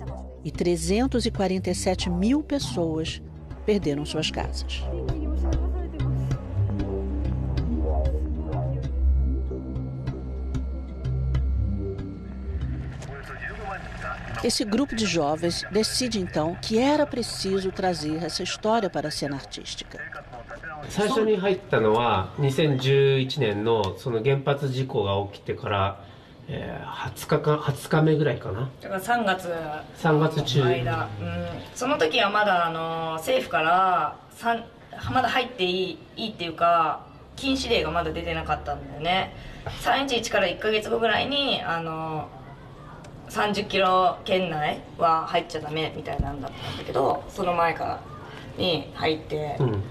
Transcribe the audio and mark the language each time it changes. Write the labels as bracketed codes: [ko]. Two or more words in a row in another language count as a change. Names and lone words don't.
[pt] E 347 mil pessoas perderam suas casas. Esse grupo de jovens decide então que era preciso trazer essa história para a cena artística. [ja] 最初に入ったのは2011年のその原発事故が起きてから、20日目ぐらいかな。だから3月中の間、その時はまだ政府からまだ入っていいっていうか禁止令がまだ出てなかったんだよね。311から1ヶ月後ぐらいに30キロ圏内は入っちゃダメみたいなんだったんだけど、その前からに入って、